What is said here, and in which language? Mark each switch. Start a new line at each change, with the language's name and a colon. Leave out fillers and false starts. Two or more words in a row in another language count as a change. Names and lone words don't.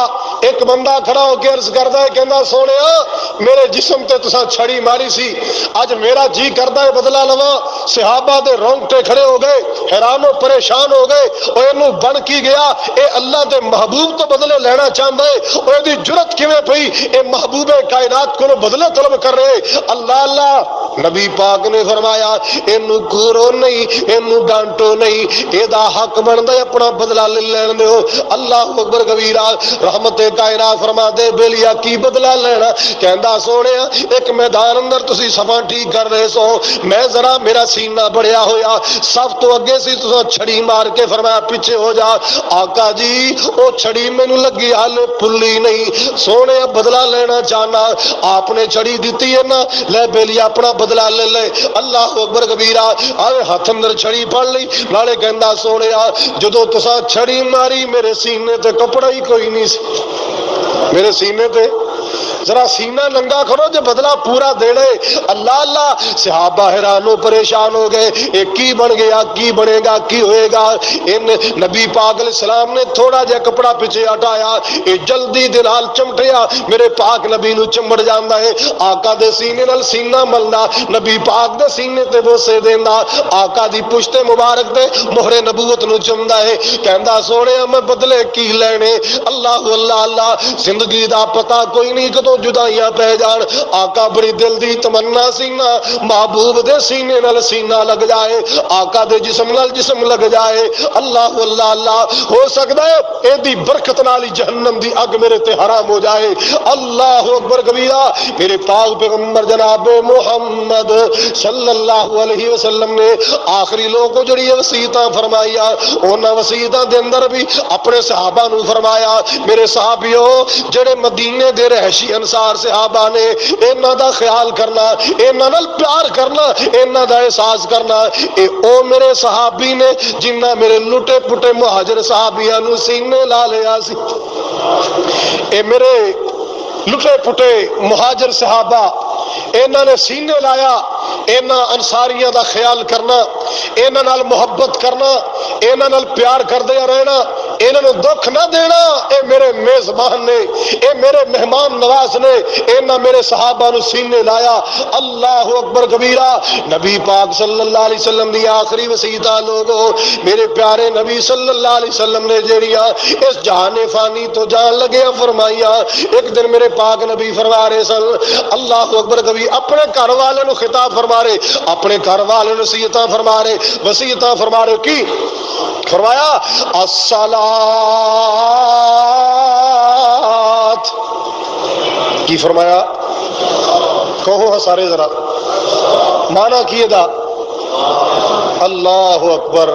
Punjabi: ایک بندہ کھڑا ہو کے عرض کردا ہے، کہندا سونیا میرے جسم تے تساں چھڑی ماری سی، اج میرا جی کردا ہے بدلہ لواں۔ صحابہ دے رونگٹے کھڑے ہو گئے، حیران و پریشان ہو گئے، او اینوں بن کی گیا، اے اللہ دے محبوب تو بدلے لینا چاہندا ہے، او دی جرت کیویں پئی اے محبوب کائنات کو بدلے طلب کر رہے؟ اللہ اللہ، نبی پاک نے فرمایا اینوں گورو نہیں، اینوں ڈانٹو نہیں، اے دا حق بندا ہے اپنا بدلہ لے لین دیو۔
Arabic: اللہ اکبر کبیرہ۔
Punjabi: رحمت کائنات فرما دے بیلیا کی بدلہ لینا؟ کہندا سونیا ایک میدان اندر تسی صفاں ٹھیک کر رہے سو، میں ذرا میرا سینہ بڑھیا ہویا، سب تو اگے سی تساں چھڑی مار کے فرمایا پیچھے ہو جا۔ آقا جی او چھڑی مینوں لگی حالے پھلی نہیں، سونے بدلہ لینا چاہنا، آپ نے چھڑی دیتی ہے نا، لے بیلیا اپنا بدلہ لے لے۔
Arabic: اللہ اکبر کبیرہ۔
Punjabi: آئے ہاتھ اندر چھڑی پڑ لی، نالے کہندا سونیا جدو تساں چھڑی ماری میرے سینے تے کپڑا ہی کوئی نہیں سی، میرے سینے تے ذرا سینہ ننگا کرو جو بدلہ پورا دینے۔ اللہ اللہ، صحابہ حیران و پریشان ہو گئے، ایک کی بن گیا، کی بنے گا، کی ہوئے گا؟ ان نبی پاک
Arabic: علیہ السلام
Punjabi: نے تھوڑا جا کپڑا پیچھے ہٹایا، یہ جلدی دے نال چمٹیا، میرے پاک نبی نو چمڑ جاندا ہے۔ آقا دے سینے نال سینہ ملنا، نبی پاک دے سینے تے بوسے دیندا، آقا دی پشت مبارک تے مہر نبوت نو چمدا ہے۔ کہندا سونے میں بدلے کی لینے؟ اللہ اللہ اللہ، زندگی دا پتہ کوئی نہیں کدو جدائیاں پہ جان۔ آقا بڑی دل دی تمنا سینہ محبوب دے سینے نال سینہ لگ جائے، آقا دے جسم نال جسم لگ جائے۔ اللہ اللہ اللہ، ہو سکتا ہے اے دی برکت نالی جہنم دی اگ میرے تے حرام ہو جائے۔
Arabic: اللہ اکبر کبیرہ۔
Punjabi: میرے پاک پیغمبر جناب محمد
Arabic: صلی اللہ علیہ وسلم
Punjabi: نے آخری لوگوں کو جڑی وصیتاں فرمائیاں، انہاں وصیتاں دے اندر بھی اپنے صحابہ نو فرمایا، میرے صحابیو جڑے مدینے دے رہائشی انصار صحابہ نے، انہاں دا خیال کرنا، انہاں نال پیار کرنا، انہاں دا احساس کرنا۔ اے او میرے صحابی نے جنہاں میرے لٹے پٹے مہاجر صحابیاں نو سینے لا لیا سی۔ اے میرے لٹے پٹے مہاجر صحابہ انہاں نے سینے لایا، انہاں انصاریاں دا خیال کرنا، انہاں نال محبت کرنا، انہاں نال پیار کردے رہنا، انہاں نوں دکھ نہ دینا۔ اے میرے میزبان نے، اے میرے مہمان نواز نے، انہاں میرے صحابہ نوں سینے لایا۔
Arabic: اللہ اکبر کبیرہ۔
Punjabi: نبی پاک
Arabic: صلی اللہ علیہ وسلم
Punjabi: دی آخری وصیت لوگو، میرے پیارے نبی
Arabic: صلی اللہ علیہ وسلم
Punjabi: نے جیڑیاں اس جہان فانی تو جان لگے فرمائیاں۔ ایک دن میرے پاک نبی فرما رہے سن،
Arabic: اللہ اکبر
Punjabi: کبھی اپنے گھر والے نو خطاب فرما رہے، اپنے گھر والے نو وصیتاں فرما رہے، وصیتاں فرما رہے کی فرمایا الصلاۃ، کی فرمایا کہو ہاں سارے ذرا مانا کیے دا
Arabic: اللہ اکبر۔